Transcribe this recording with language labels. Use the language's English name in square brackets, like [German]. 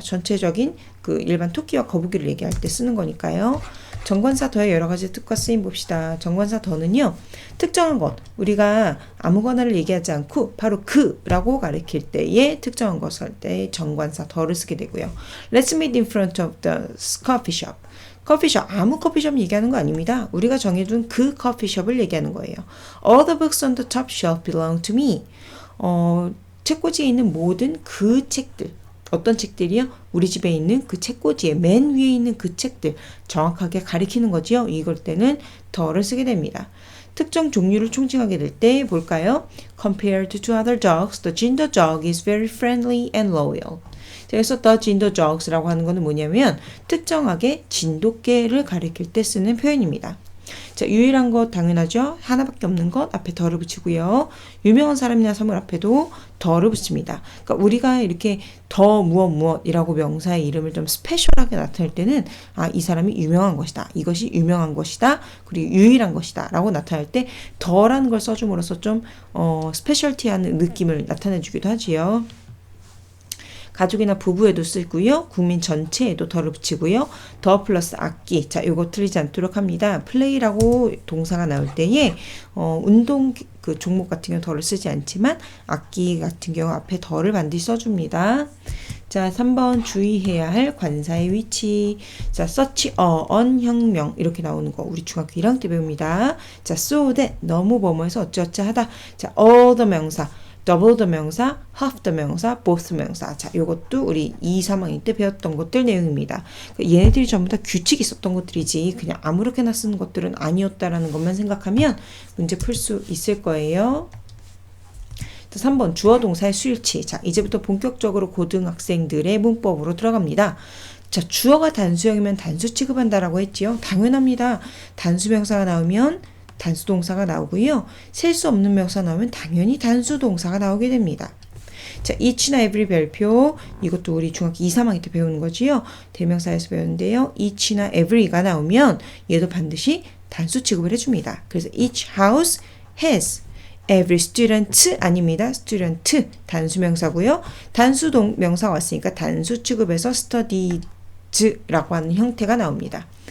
[Korean] 전체적인 그 일반 토끼와 거북이를 얘기할 때 쓰는 거니까요. 정관사 더의 여러 가지 뜻과 쓰임 봅시다. 정관사 더는요 특정한 것 우리가 아무거나를 얘기하지 않고 바로 그라고 가리킬 때에 특정한 것을 할 때 정관사 더를 쓰게 되고요. [English] Let's meet in front of the coffee shop. [Korean] 커피숍, 아무 커피숍 얘기하는 거 아닙니다. 우리가 정해둔 그 커피숍을 얘기하는 거예요. [English] All the books on the top shelf belong to me. [Korean] 책꽂이에 있는 모든 그 책들. 어떤 책들이요? 우리 집에 있는 그 책꽂이에 맨 위에 있는 그 책들. 정확하게 가리키는 거지요. 이걸 때는 더를 쓰게 됩니다. 특정 종류를 총칭하게 될 때 볼까요? [English] Compared to other dogs, the ginger dog is very friendly and loyal. [Korean] 그래서 [English] the ginger dogs [Korean] 라고 하는 거는 뭐냐면 특정하게 진돗개를 가리킬 때 쓰는 표현입니다. 자, 유일한 것 당연하죠. 하나밖에 없는 것 앞에 더를 붙이고요. 유명한 사람이나 사물 앞에도 더를 붙입니다. 그러니까 우리가 이렇게 더 무엇이라고 명사의 이름을 좀 스페셜하게 나타낼 때는 이 사람이 유명한 것이다. 이것이 유명한 것이다. 그리고 유일한 것이다. 라고 나타낼 때 더라는 걸 써줌으로써 좀 스페셜티한 느낌을 나타내주기도 하지요. 가족이나 부부에도 쓰고요. 국민 전체에도 더를 붙이고요. 더 플러스 악기. 자, 요거 틀리지 않도록 합니다. 플레이라고 동사가 나올 때에 운동 그 종목 같은 경우 더를 쓰지 않지만 악기 같은 경우 앞에 더를 반드시 써줍니다. 자, 3번 주의해야 할 관사의 위치. 자, [English] such a [Korean] 혁명 이렇게 나오는 거 우리 중학교 1학년 때 배웁니다. 자, [English] so that [Korean] 너무 뭐뭐해서 어쩌어쩌하다. 자, [English] all the [Korean] 명사 [English] double the [Korean] 명사, [English] half the [Korean] 명사, both 명사. 자, 요것도 우리 2, 3학년 때 배웠던 것들 내용입니다. 얘네들이 전부 다 규칙이 있었던 것들이지 그냥 아무렇게나 쓰는 것들은 아니었다라는 것만 생각하면 문제 풀 수 있을 거예요. 3번 주어 동사의 수일치. 자, 이제부터 본격적으로 고등학생들의 문법으로 들어갑니다. 자, 주어가 단수형이면 단수 취급한다라고 했지요. 당연합니다. 단수명사가 나오면 단수동사가 나오고요. 셀 수 없는 명사 나오면 당연히 단수동사가 나오게 됩니다. 자, each나 every 별표, 이것도 우리 중학교 2, 3학년 때 배우는 거지요. 대명사에서 배우는데요. each나 every가 나오면 얘도 반드시 단수 취급을 해줍니다. 그래서 [English] each house has every student [Korean] 아닙니다. student 단수명사고요. 단수명사가 왔으니까 단수 취급해서 studies라고 하는 형태가 나옵니다.